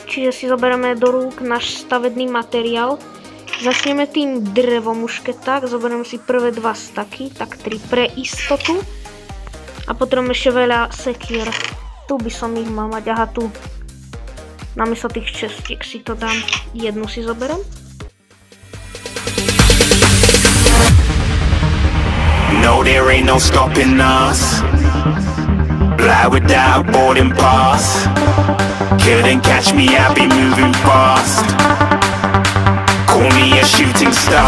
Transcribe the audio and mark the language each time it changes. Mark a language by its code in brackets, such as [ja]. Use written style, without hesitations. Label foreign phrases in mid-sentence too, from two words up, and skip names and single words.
[sk] Čiže si zoberieme do rúk náš stavebný materiál. Začneme tým drevom už keď tak. Zoberieme si prvé 2 staky, tak 3 pre istotu. A potom ešte veľa sekier. Tu by som ich mal mať, aha tu. Namiesto tých čestiek si to dám. Jednu si zoberiem. [en] No, there ain't no stopping us. Fly without boarding pass. Couldn't catch me, I'll be moving fast. Call me a shooting star.